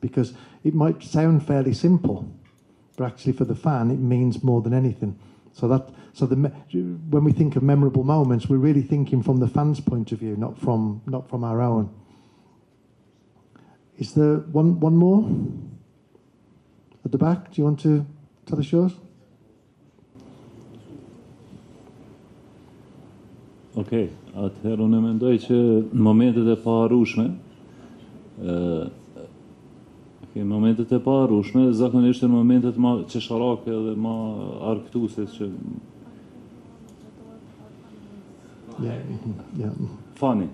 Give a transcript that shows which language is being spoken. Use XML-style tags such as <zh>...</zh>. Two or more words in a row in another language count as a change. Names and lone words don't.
<en>Because it might sound fairly simple, but actually for the fan, it means more than anything. When we think of memorable moments, we're really thinking from the fans' point of view, not from our own. Is there one more at the back? Do you want to tell us yours?</en> <sq>Okej, atëherë unë mendoj që në momentet e paharrueshme, momentet e paharrueshme zakonisht janë momentet më qesharake dhe më argëtuese që Funny.</sq>